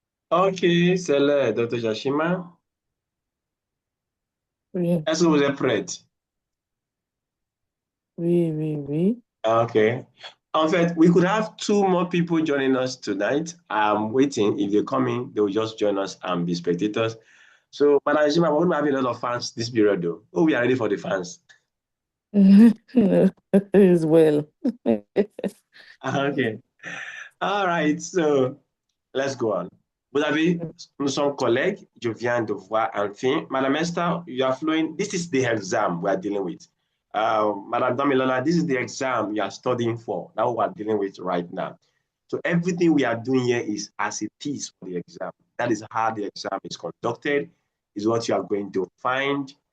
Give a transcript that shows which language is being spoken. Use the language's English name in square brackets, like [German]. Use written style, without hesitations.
[French] OK, c'est l'heure, Dr. Jashima. Oui, Est-ce que vous êtes prête? oui, oui, oui. [English] Okay. In fact, we could have two more people joining us tonight. I'm waiting. If they come in, they will just join us and be spectators. So, Madam Jashima, we're going to have a lot of fans this period, though. Oh, we are ready for the fans. As well. Okay. All right. So, let's go on. [French] Vous avez, nous sommes collègues. Je viens de voir un film. [English] Madame Esther, you are flowing. This is the exam we are dealing with. Madame Damilola, this is the exam you are studying for. That we are dealing with right now. So everything we are doing here is as it is for the exam. That is how the exam is conducted, is what you are going to find.